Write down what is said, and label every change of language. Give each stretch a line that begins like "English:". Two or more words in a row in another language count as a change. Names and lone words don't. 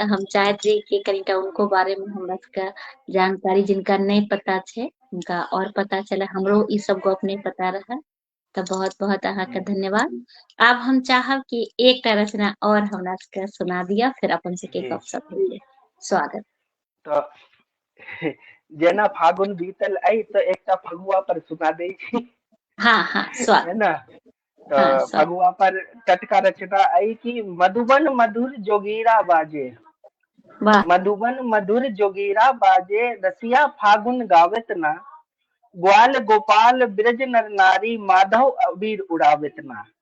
Maithili: हम चाहैत रही कि कनिटा उनको बारे में हमरा सबके जानकारी जिनका नहीं पता छै उनका और पता चले, हमरो ई सब गप नहीं पता रहे। तऽ बहुत बहुत अहाँके धन्यवाद। आब हम चाहब कि एकटा रचना और हमरा सबके सुना दिअ, फिर अपन सबके जी गपशप होइए। स्वागत। तो जेना फागुन बीतल आई तो एकटा फगुआ पर सुना दे छी, हाँ हाँ, है स्वागत। ना। तो हाँ, स्वागत। फगुआ पर टटका रचना आई कि मधुबन मधुर जोगीरा बाजे, वाह। मधुबन मधुर जोगीरा बाजे, रसिया फागुन गावेत ना, ग्वाल गोपाल ब्रज नर नारी, माधव अबीर उड़ावेत ना।